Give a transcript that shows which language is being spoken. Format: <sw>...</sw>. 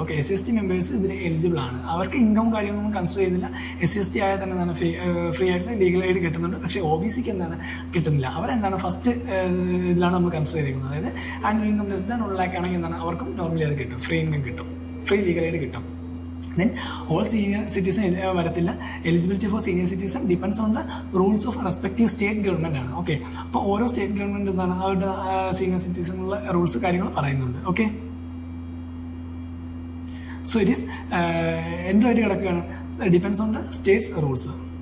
<ml>Okay, SC/ST members ഇതിൽ eligible ആണ്. അവർക്ക് ഇൻകം കാര്യമൊന്നും കൺസിഡർ ചെയ്യുന്നില്ല. SC/ST ആയാൽ തന്നെ എന്താണ് ഫ്രീ ആയിട്ട് ലീഗൽ എയ്ഡ് കിട്ടുന്നുണ്ട്. പക്ഷേ OBC-ക്ക് എന്താണ് കിട്ടുന്നില്ല. അവരെന്താണ് ഫസ്റ്റ് ഇതിലാണ് നമ്മൾ കൺസിഡർ ചെയ്തിരിക്കുന്നത്. അതായത് annual income less than 1 lakh ആണെങ്കിൽ എന്താണ് അവർക്കും നോർമലി അത് കിട്ടും, ഫ്രീ ഇൻകം കിട്ടും, ഫ്രീ ലീഗൽ എയ്ഡ് കിട്ടും.</ml> <en>Then all senior citizen വരത്തില്ല. Eligibility for senior citizen depends on the rules of respective state government ആണ്.</en> <ml>ഓക്കെ, അപ്പോൾ ഓരോ സ്റ്റേറ്റ് ഗവൺമെൻറ് എന്താണ് അവരുടെ സീനിയർ സിറ്റിസണുള്ള റൂൾസ് കാര്യങ്ങൾ പറയുന്നുണ്ട്.</ml> <en>okay, so it is</en> <ml>എന്തുമായിട്ട് കിടക്കുകയാണ്,</ml> <en>Depends on the states rules.</en>